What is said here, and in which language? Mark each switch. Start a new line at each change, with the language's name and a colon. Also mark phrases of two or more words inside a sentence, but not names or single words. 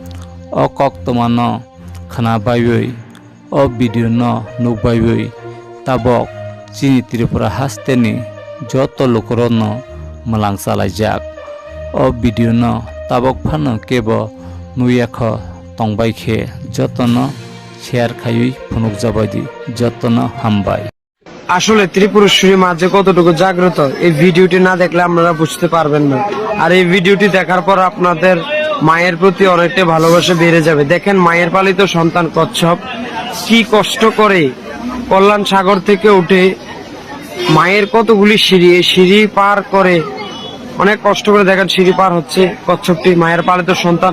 Kok Borok: अ कक्तमान खोनाबायबै अ भिडिअ नुबायबै ताबक चिनि त्रिपुरा हास्तेनि जत लोकरन मलांगसालायजाक अ भिडिअ ताबक फानो केब नुयाख तंबायखे जतन शेयर खायै फुनुक जाबायदि जतन हामबाय।
Bangla: আসলে ত্রিপুরেশ্বরী মা যে কতটুকু জাগ্রত এই ভিডিওটি না দেখলে আপনারা বুঝতে পারবেন না। আর এই ভিডিওটি দেখার পর আপনাদের মায়ের প্রতি অনেকটা ভালোবাসা বেড়ে যাবে। দেখেন মায়ের পালিত সন্তান কচ্ছপ কি কষ্ট করে কল্যাণ সাগর থেকে উঠে মায়ের কতগুলি সিঁড়ি এই সিঁড়ি পার করে অনেক কষ্ট করে দেখেন সিঁড়ি পার হচ্ছে কচ্ছপটি মায়ের পালিত সন্তান।